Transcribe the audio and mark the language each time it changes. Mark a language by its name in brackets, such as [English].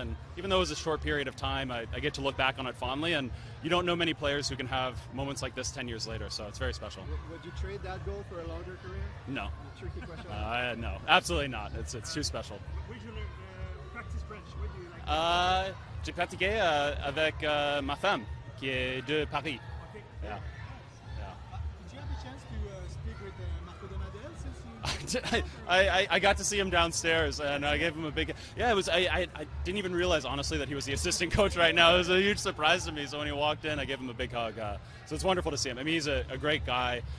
[English] And even though it was a short period of time, I get to look back on it fondly. And you don't know many players who can have moments like this 10 years later. So it's very special. Would you trade that goal for a longer career? No. A tricky question. No, absolutely not. It's too special. where did you practice French? Where do you like? [French] J'ai pratiqué avec ma femme, qui est de Paris. [English] Okay. Yeah. Did you have a chance to speak with Marco Donadel since you? I got to see him downstairs, and I gave him a big. Yeah, it was. I didn't even realize honestly that he was the assistant coach right now. It was a huge surprise to me. So when he walked in, I gave him a big hug. So it's wonderful to see him. I mean, he's a great guy.